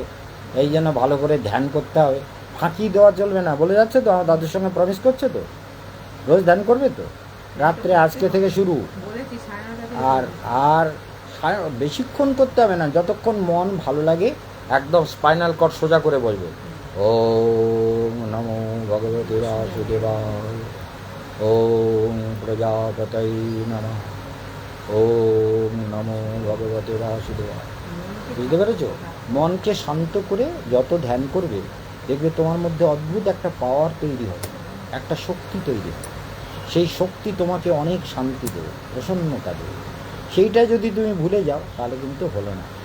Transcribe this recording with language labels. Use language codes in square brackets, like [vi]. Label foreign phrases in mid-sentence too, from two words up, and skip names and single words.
[bn] এই জন্য ভালো করে ধ্যান করতে হবে, ফাঁকি দেওয়া চলবে না। বলে যাচ্ছে তো, আমার দাদুর সঙ্গে প্রমিস করছে তো, রোজ ধ্যান করবে তো, রাত্রে আজকে থেকে শুরু। বলেছি 9:30 আর আর বেশিক্ষণ করতে হবে না, যতক্ষণ মন ভালো লাগে একদম [en] spinal cord [bn] সোজা করে বসবে। [sa] ওম নমো ভগবতে বাসুদেবায়, ওম প্রজাপতয়ে নমঃ, ওম নমো ভগবতে বাসুদেবায়। [bn] বুঝতে পেরেছ? মনকে শান্ত করে যত ধ্যান করবে, দেখবে তোমার মধ্যে অদ্ভুত একটা পাওয়ার তৈরি হবে, একটা শক্তি তৈরি হবে। সেই শক্তি তোমাকে অনেক শান্তি দেবে, প্রসন্নতা দেবে। সেইটা যদি তুমি ভুলে যাও তাহলে কিন্তু হলো না।